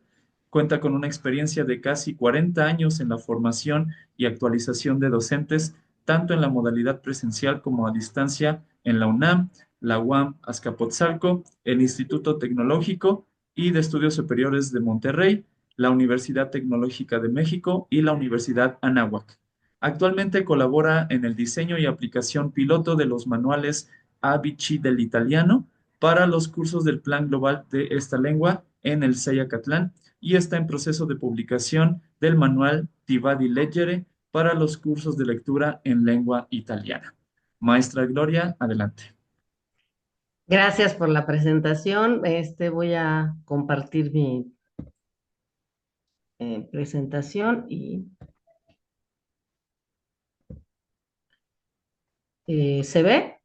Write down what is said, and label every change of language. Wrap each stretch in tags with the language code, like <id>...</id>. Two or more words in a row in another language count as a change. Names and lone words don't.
<es>Cuenta con una experiencia de casi 40 años en la formación y actualización de docentes, tanto en la modalidad presencial como a distancia en la UNAM, la UAM Azcapotzalco, el Instituto Tecnológico y de Estudios Superiores de Monterrey, la Universidad Tecnológica de México y la Universidad Anáhuac. Actualmente colabora en el diseño y aplicación piloto de los manuales ABC del italiano para los cursos del Plan Global de esta lengua en el CEI Acatlán y está en proceso de publicación del manual Ti va di leggere para los cursos de lectura en lengua italiana. Maestra Gloria, adelante. Gracias por la presentación. Voy a compartir mi presentación y ¿se ve?</es>